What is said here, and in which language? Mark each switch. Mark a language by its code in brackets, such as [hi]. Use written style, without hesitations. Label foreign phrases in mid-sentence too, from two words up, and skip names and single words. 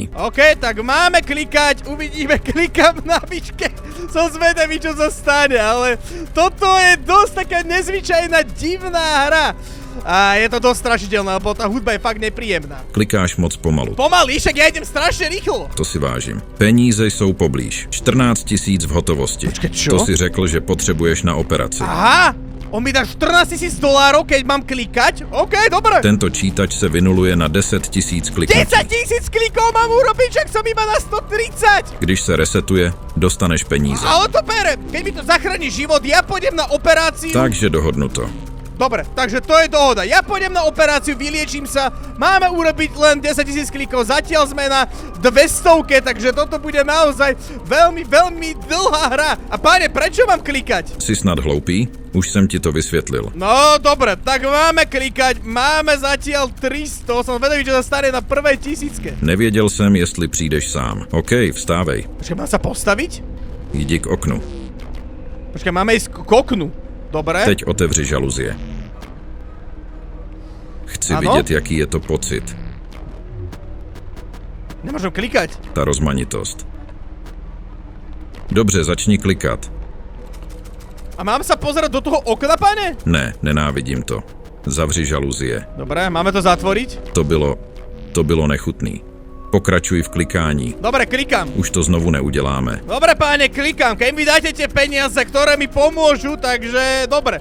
[sk] OK, tak máme klikať, uvidíme, klikám na výške. Som zvedavý, čo sa stane, ale toto je dosť taká nezvyčajná, divná hra. A je to dosť strašidelné, lebo tá hudba je fakt nepríjemná. [cs] Klikáš moc pomalu. [sk] Pomaly, však ja idem strašne rýchlo. [cs] To si vážím. Peníze jsou poblíž. 14 000 v hotovosti. [sk] Počkej, čo? [cs] To si řekl, že potřebuješ na operaci. [sk] Aha, on mi dá 14 000 $, keď mám klikať? OK, dobre. [cs] Tento čítač se vynuluje na 10 000 kliknutí. [sk] 10 000 klikov mám urobiť, však som iba na 130. [cs] Když se resetuje, dostaneš peníze. Ale to berem. [sk] Keď mi to zachráni život, ja pôjdem na operáciu. [cs] Takže dohodnuto. [sk] Dobre, takže to je dohoda. Ja pôjdem na operáciu, vyliečím sa. Máme urobiť len 10 000 klikov. Zatiaľ sme na 200, takže toto bude naozaj veľmi, veľmi dlhá hra. A páne, prečo mám klikať? [cs] Jsi snad hloupý? Už jsem ti to vysvětlil. [sk] No, dobre, tak máme klikať. Máme zatiaľ 300. Som vedavý, čo sa stane na prvej 1000. [cs] Nevěděl jsem, jestli přijdeš sám. OK, vstávej. [sk] Počkaj, mám sa postaviť? [cs] Jdi k oknu. [sk] Počkaj, máme ísť k oknu. Dobre. [cs] Teď otevři žaluzie. Chci Ano? vidět, jaký je to pocit. [sk] Nemôžem klikať. [cs] Ta rozmanitost. Dobře, začni klikat. [sk] A mám sa pozerať do toho okna, pane? [cs] Ne, nenávidím to. Zavři žaluzie. [sk] Dobre, máme to zatvoriť? [cs] To bylo nechutný. Pokračuj v klikání. [sk] Dobre, klikám. [cs] Už to znovu neuděláme. [sk] Dobre, páne, klikám. Keď mi dáte tie peniaze, ktoré mi pomôžu, takže dobre.